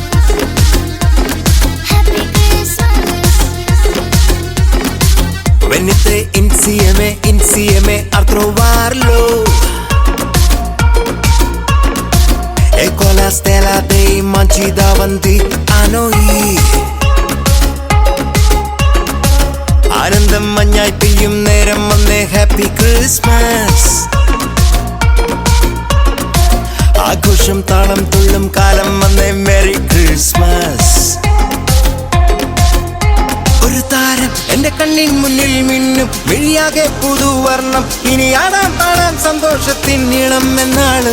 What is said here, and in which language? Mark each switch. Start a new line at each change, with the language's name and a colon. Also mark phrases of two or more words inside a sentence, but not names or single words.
English: Happy Christmas.
Italian: Venite insieme a trovarlo. Ecco la stella dei mangi davanti a noi.
Malayalam: ആനന്ദം മഞ്ഞായി പെയ്യും നേരം വന്നേ
English: Happy Christmas.
Malayalam: ആഘോഷം താളം തുള്ളും കാലം വന്നേ
English: Merry Christmas.
Malayalam: ഒരു താരം എന്റെ കണ്ണിൻ മുന്നിൽ മിന്നും, മിഴിയാകെ പുതുവർണ്ണം, ഇനി ആടാൻ പാടാൻ സന്തോഷത്തിൻ നീളം എന്നാണ്.